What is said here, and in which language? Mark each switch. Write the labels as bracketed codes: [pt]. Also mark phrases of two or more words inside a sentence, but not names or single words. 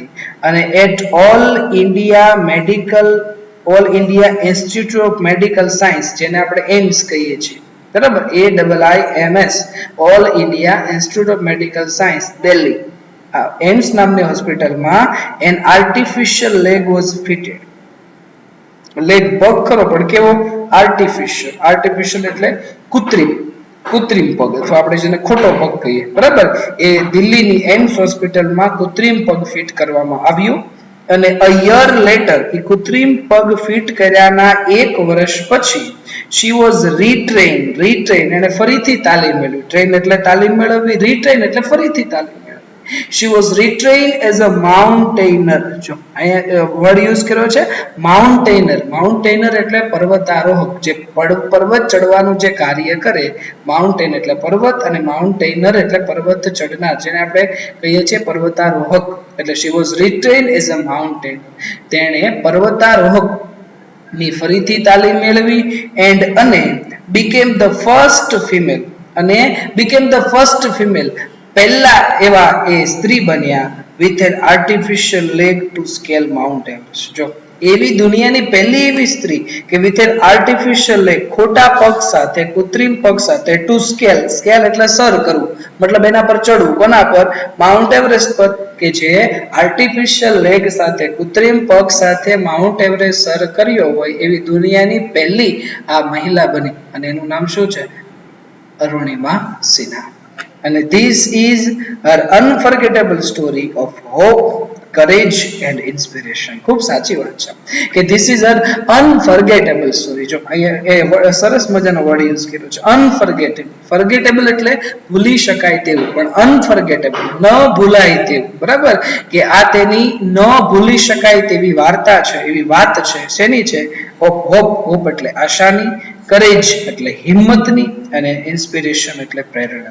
[gu] અને એટ ઓલ ઇન્ડિયા ઇન્સ્ટિટ્યૂટ ઓફ મેડિકલ સાયન્સ, જેને આપણે એમ્સ કહીએ છીએ, બરાબર, AIIMS, ઓલ ઇન્ડિયા ઇન્સ્ટિટ્યૂટ ઓફ મેડિકલ સાયન્સ, દિલ્હી, એમ્સ નામની હોસ્પિટલમાં [en] an artificial leg was fitted. [gu] લેગ પગ ખરો પણ કેવો? આર્ટિફિશિયલ એટલે કૃત્રિમ પગ, અથવા આપણે જેને ખોટો પગ કહીએ. બરાબર. એ દિલ્હીની એમ્સ હોસ્પિટલમાં કૃત્રિમ પગ ફિટ કરવામાં આવ્યું. [en] અને a year later, [gu] એ કૃત્રિમ પગ ફિટ કર્યાના 1 વર્ષ પછી [en] she was retrained [gu] એને ફરીથી તાલીમ મેળવી. ટ્રેન એટલે તાલીમ મેળવવી, રીટ્રેન એટલે ફરીથી તાલીમ મેળવવી. [en] she was retrained as a mountaineer. [gu] જો અહીંયા [en] word use [gu] કર્યો છે માઉન્ટેનર એટલે પર્વતારોહક, જે પર્વત ચડવાનું જે કાર્ય કરે. માઉન્ટેન એટલે પર્વત અને માઉન્ટેનર એટલે પર્વત ચડનાર, જેને આપણે કહીએ છીએ પર્વતારોહક. [en] એટલે she was retrained as a mountaineer. [gu] તેણે પર્વતારોહક ની ફરીથી તાલીમ મેળવી. [en] અને became the first female [gu] પહેલા એવા એ સ્ત્રી બન્યા [en] with an artificial leg to scale Mount Everest. [gu] જો એવી દુનિયાની પહેલી એવી સ્ત્રી કે [en] with an artificial leg, [gu] ખોટા પગ સાથે, કૃત્રિમ પગ સાથે, [en] to scale [gu] એટલે સર કરવું, મતલબ એના પર ચડવું. કોના પર? માઉન્ટ એવરેસ્ટ પર. કે જે આર્ટિફિશિયલ લેગ સાથે, કૃત્રિમ પગ સાથે માઉન્ટ એવરેસ્ટ સર કર્યો હોય એવી દુનિયાની પહેલી આ મહિલા બની. અને એનું નામ શું છે? અરુણિમા સિન્હા. [en] અને this is her unforgettable story of hope, courage and inspiration. [gu] ખૂબ સાચી વાત છે કે [en] this is her unforgettable story. [gu] જો અહીંયા એ સરસ મજાનો [en] word use [gu] કર્યો છે unforgettable. forgettable એટલે ભૂલી શકાય તેવું, પણ unforgettable ન ભૂલાય તેવું, બરાબર, કે આ તેની ન ભૂલી શકાય તેવી વાર્તા છે, એવી વાત છે. શેની છે? [en] of hope. [gu] હોપ એટલે આશાની, કરેજ એટલે હિંમતની અને ઇન્સ્પિરેશન એટલે પ્રેરણા.